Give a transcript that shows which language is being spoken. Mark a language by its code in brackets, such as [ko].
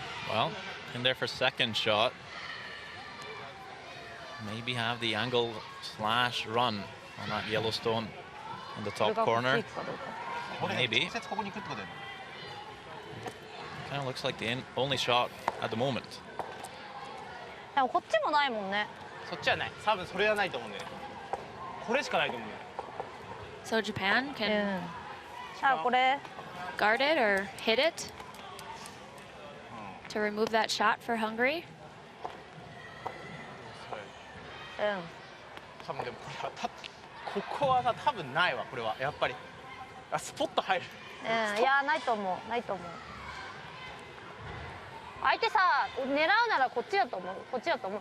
[en] Well, in there for second shot. Maybe have the angle slash run on that Yellowstone in the top corner. Maybe. Kind of looks like the only shot at the moment. [ja] でもこっちもないもんね。そっちはない。多分それはないと思うんだよね。これしかないと思うよ。 [en] So Japan can [ja] これ [en] guard it or hit it to remove that shot for Hungary. 多分でもこれはここはさ多分ないわこれはやっぱりスポッと入る。いやないと思うないと思う。相手さ狙うならこっちだと思うこっちだと思う。